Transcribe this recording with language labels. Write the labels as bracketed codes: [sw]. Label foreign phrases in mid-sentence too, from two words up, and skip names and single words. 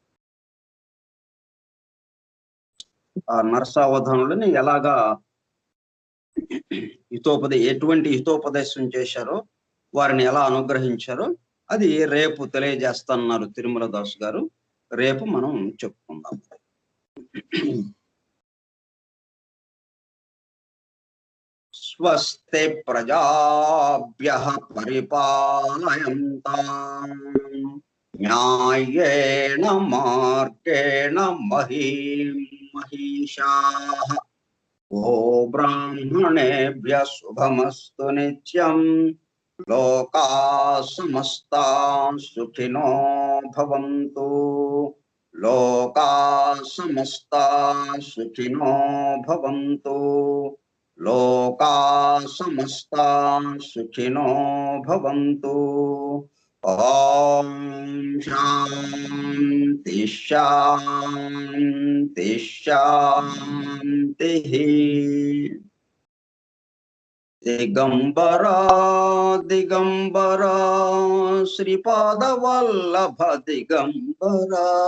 [te] ఆ నరసావధానులని ఎలాగా ఎటువంటి హితోపదేశం చేశారో, వారిని ఎలా అనుగ్రహించారో అది రేపు తెలియజేస్తున్నారు తిరుమల దాసు గారు. రేపు మనం చెప్పుకుందాం. [sa] స్వస్తి ప్రజాభ్యః పరిపాలయంతాం న్యాయేన మార్గేణ మహీషాః. ఓ బ్రాహ్మణేభ్యః శుభమస్తు నిత్యం. లోకాః సమస్తాః సుఖినో భవంతు. లోకాః సమస్తాః సుఖినో భవంతు. లోకాః సమస్తాః సుఖినో భవంతు. ఓం శాంతి శాంతి శాంతి. [te] దిగంబరా దిగంబరా శ్రీపాద వల్లభ దిగంబరా.